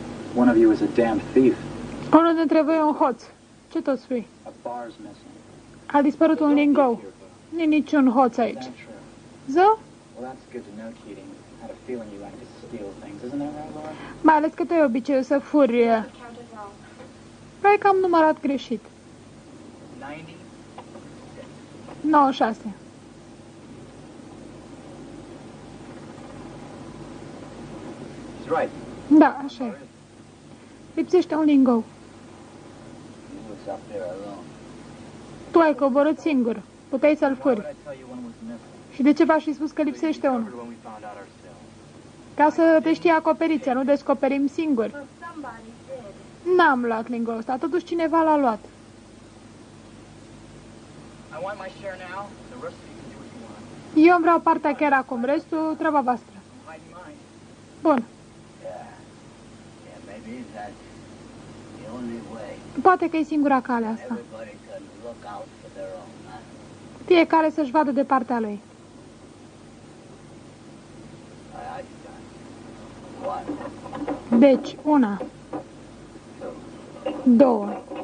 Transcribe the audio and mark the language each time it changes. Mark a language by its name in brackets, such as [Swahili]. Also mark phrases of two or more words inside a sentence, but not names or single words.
[English] One of you is a damned thief. [Romanian] Unul dintre voi e un hoț. Ce tot spui? [English] A bar's missing. [Romanian] A dispărut un lingou. Nu niciun hoț aici. [English] Is that true? [Romanian] Zău? [English] Well, that's good to know, Keating. I had a feeling you like to steal things. Isn't that right, Laura? [Romanian] Mai ales că tu ai obiceiul să furi. [English] Counted wrong. [Romanian] Păi că am numărat greșit. 90? 96. [English] He's right. [Romanian] Da, așa e. Lipsește un lingou. [English] He was up there alone. [Romanian] Tu ai coborât singur. Puteai să-l [English] Why would [Romanian] furi. [English] I tell you one was missing? [Romanian] Și de ce v-aș fi spus că lipsește unul? [English] When we found out ourselves. [Romanian] Ca să te știi acoperiți, să nu descoperim singuri. [English] Well, somebody did. [Romanian] N-am luat lingoul ăsta, totuși cineva l-a luat. [English] I want my share now. The rest of you can do what you want. [Romanian] Eu îmi vreau partea chiar acum, restul treaba voastră. [English] I'm hiding mine. [Romanian] Bun, [English] Yeah, maybe that's the only way. [Romanian] poate că e singura cale asta. [English] Everybody can look out for their own, huh? [Romanian] Fiecare să-și vadă de partea lui. [English] I got one, [Romanian] Deci, 1, 2,